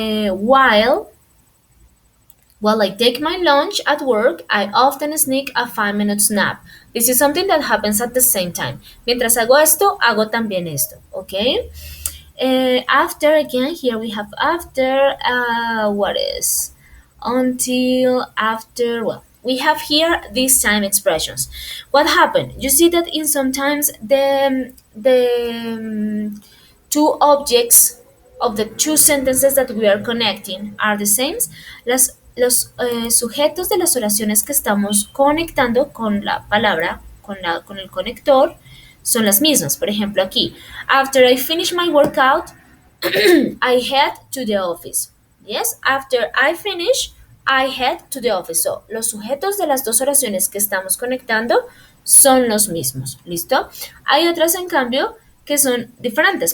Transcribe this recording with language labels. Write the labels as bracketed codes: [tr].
[en] While I take my lunch at work, I often sneak a 5 minute nap. This is something that happens at the same time. [es] Mientras hago esto, hago también esto. [en] Okay? After, again, here we have after, what is? Until, after, well, we have here these time expressions. What happened? You see that in sometimes the two objects of the two sentences that we are connecting are the same. [es] Los sujetos de las oraciones que estamos conectando con la palabra, con el conector, son las mismas. Por ejemplo, aquí, [en] after I finish my workout, I head to the office. Yes, after I finish, I head to the office. [es] So, los sujetos de las dos oraciones que estamos conectando son los mismos. ¿Listo? Hay otras, en cambio, que son diferentes.